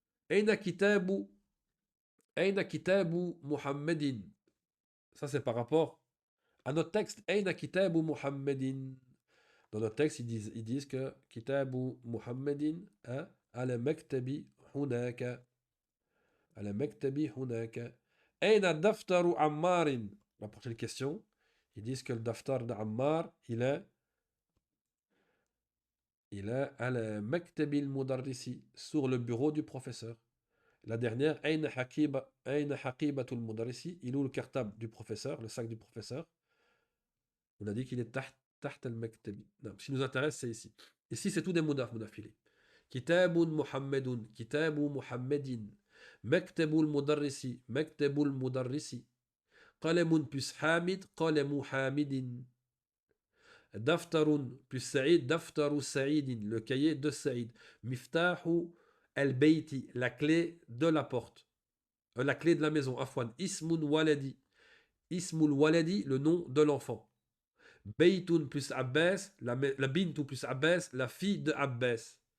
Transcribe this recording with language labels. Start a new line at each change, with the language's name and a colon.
Arabic: أين كتاب أين كتاب محمد
French: ça c'est par rapport à notre texte
Arabic: أين كتاب محمد
French: Dans notre texte, ils disent que
Arabic: Kitabu Muhammadin ala maktabi hunaka. على مكتبي هناك. أين دفتر عمار؟
French: La prochaine question. Ils disent que le daftar de Ammar, il est
Arabic: على مكتب المدرس,
French: sur le bureau du professeur. La dernière,
Arabic: أين حقيبة المدرس?
French: Il est où le cartable du professeur, le sac du professeur? On a dit qu'il est
Arabic: تحت المكتب.
French: Non, ce qui nous intéresse, c'est ici. Ici, c'est tout des mudafilés.
Arabic: كتاب محمد, كتاب محمد. مكتب المدرس, مكتب المدرس. قلم plus حامد, قلم حامد. دفتر plus سعيد, دفتر سعيد,
French: le cahier de Saïd.
Arabic: مفتاح البيت,
French: la clé de la porte. La clé de la maison, afwan. Ismun waladi.
Arabic: Ismul waladi,
French: le nom de l'enfant. Baytun plus Abbas, la bintu plus Abbas, la fille de Abbas.